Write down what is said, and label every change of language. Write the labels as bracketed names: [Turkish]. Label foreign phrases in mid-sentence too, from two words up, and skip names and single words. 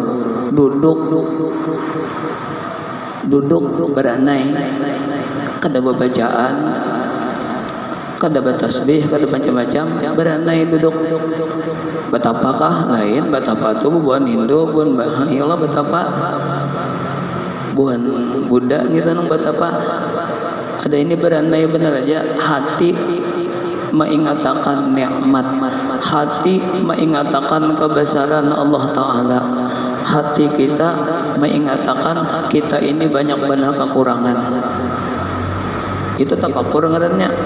[Banjar] Duduk beranai, kada bacaan, kada bertasbih, kada macam-macam, beranai duduk. Betapakah lain, betapa tu buan Hindu, buan Bahayala, betapa buan Buddha kita nang betapa. Ada ini beranai benar aja, hati mengingatkan nikmat, hati mengingatkan kebesaran Allah Ta'ala, hati kita mengingatkan kita ini banyak benar kekurangan. Itu tafakur ngarannya.